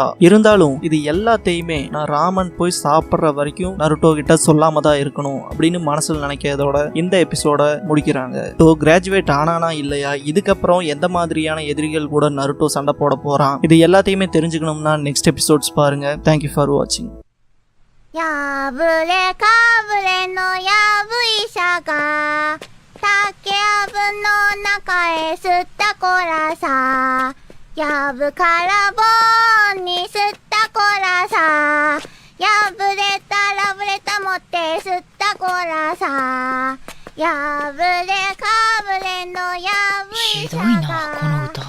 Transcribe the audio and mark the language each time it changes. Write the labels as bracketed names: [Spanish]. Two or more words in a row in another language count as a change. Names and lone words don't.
[Tamil] இருந்தாலும் இது எல்லாத்தையுமே நான் ராமன் போய் சாப்பிட்ற வரைக்கும் நருட்டோ கிட்ட சொல்லாம தான் இருக்கணும் அப்படின்னு மனசுல நினைக்கிறதோட இந்த எபிசோட முடிக்கிறாங்க. ஸோ கிராஜுவேட் ஆனானா இல்லையா, இதுக்கப்புறம் எந்த மாதிரியான எதிரிகள் கூட நருட்டோ சண்டை போட போறான், இது எல்லாத்தையுமே தெரிஞ்சுக்கணும்னா [English] next episodes [Tamil] பாருங்க. [English] thank you for watching. [Japanese] やぶれかぶれのやぶ医者が竹やぶの中へ吸ったこらさ、やぶから棒に吸ったこらさ、やぶれたらぶれた持って吸ったこらさ、やぶれかぶれのやぶ医者が。ひどいなこの